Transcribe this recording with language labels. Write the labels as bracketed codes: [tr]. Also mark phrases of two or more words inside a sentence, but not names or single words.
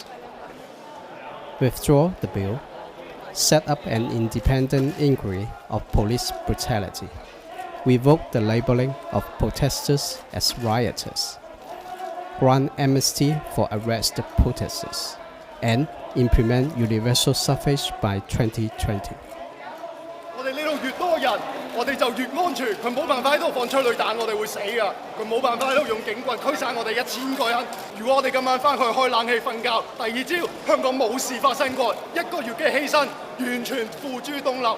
[en] Withdraw the bill, set up an independent inquiry of police brutality, revoke the labeling of protesters as rioters, grant amnesty for arrested protesters, and implement universal suffrage by 2020. [yue] 我哋呢度越多人，我哋就越安全。佢冇辦法喺度放催淚彈，我哋會死㗎。佢冇辦法喺度用警棍驅散我哋1000個人。如果我哋今晚翻去開冷氣瞓覺，第二朝香港冇事發生過，1個月嘅犧牲完全付諸東流。